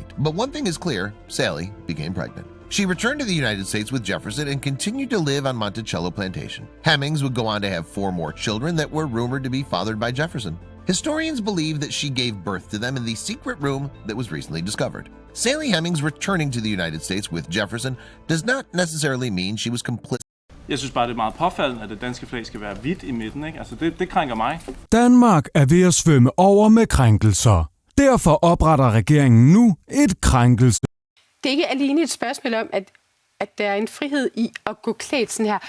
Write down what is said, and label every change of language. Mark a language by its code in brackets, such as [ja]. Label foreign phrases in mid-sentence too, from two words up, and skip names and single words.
[en] But one thing is clear, Sally became pregnant. She returned to the United States with Jefferson and continued to live on Monticello Plantation. Hemings would go on to have 4 more children that were rumored to be fathered by Jefferson. Historians believe that she gave birth to them in the secret room that was recently discovered. Sally Hemings returning to the United States with Jefferson does not necessarily mean she was complicit. [da] Jeg synes bare, det er meget påfaldende, at det danske flag skal være hvidt i midten, ikke? Altså, det krænker mig. Danmark er ved at svømme over med krænkelser. Derfor opretter regeringen nu et krænkelse. Det er ikke alene et spørgsmål om, at der er en frihed i at gå klædt sådan her.